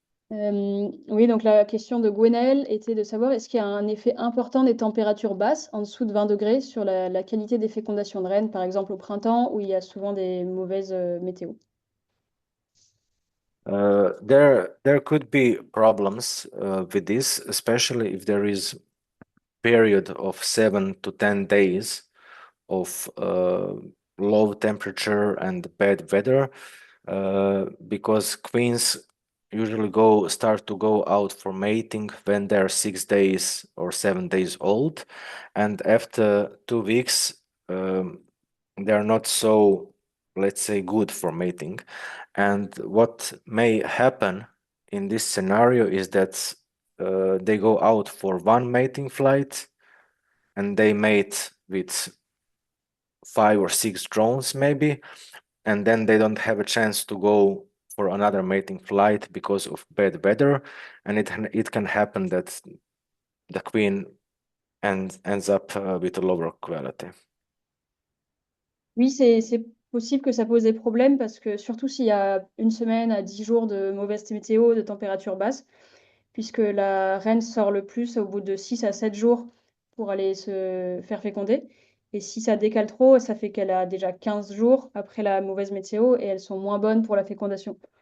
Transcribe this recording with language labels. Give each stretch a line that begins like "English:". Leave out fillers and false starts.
French: Oui, donc la question de Gwenaël était de savoir est-ce qu'il y a un effet important des températures basses, en dessous de 20 degrés, sur la qualité des fécondations de rennes, par exemple au printemps, où il y a souvent des mauvaises météos.
English: There could be problems with this, especially if there is period of 7 to 10 days of low temperature and bad weather, because queens usually start to go out for mating when they're 6 days or 7 days old, and after 2 weeks they're not so, let's say, good for mating. And what may happen in this scenario is that they go out for one mating flight and they mate with 5 or 6 drones maybe, and then they don't have a chance to go for another mating flight because of bad weather, and it can happen that the queen ends up with a lower quality.
French: Oui, c'est possible que ça pose des problèmes parce que surtout s'il y a 1 semaine à 10 jours de mauvaise météo, de température basse, puisque la reine sort le plus au bout de 6 à 7 jours pour aller se faire féconder. Et si ça décale trop, ça fait qu'elle a déjà 15 jours après la mauvaise météo et elles sont moins bonnes pour la fécondation.